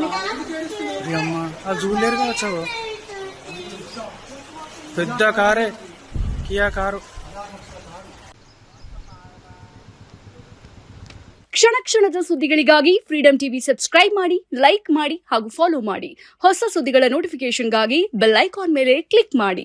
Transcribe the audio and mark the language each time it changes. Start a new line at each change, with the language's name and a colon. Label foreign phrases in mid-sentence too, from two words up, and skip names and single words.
Telugu: అమ్మా. ఆ జూలేరుగా వచ్చావు, పెద్ద కారే కియా కారు.
Kannada: ಕ್ಷಣ ಕ್ಷಣದ ಸುದ್ದಿಗಳಿಗಾಗಿ ಫ್ರೀಡಂ ಟಿವಿ ಸಬ್ಸ್ಕ್ರೈಬ್ ಮಾಡಿ, ಲೈಕ್ ಮಾಡಿ ಹಾಗೂ ಫಾಲೋ ಮಾಡಿ. ಹೊಸ ಸುದ್ದಿಗಳ ನೋಟಿಫಿಕೇಶನ್ಗಾಗಿ ಬೆಲ್ ಐಕಾನ್ ಮೇಲೆ ಕ್ಲಿಕ್ ಮಾಡಿ.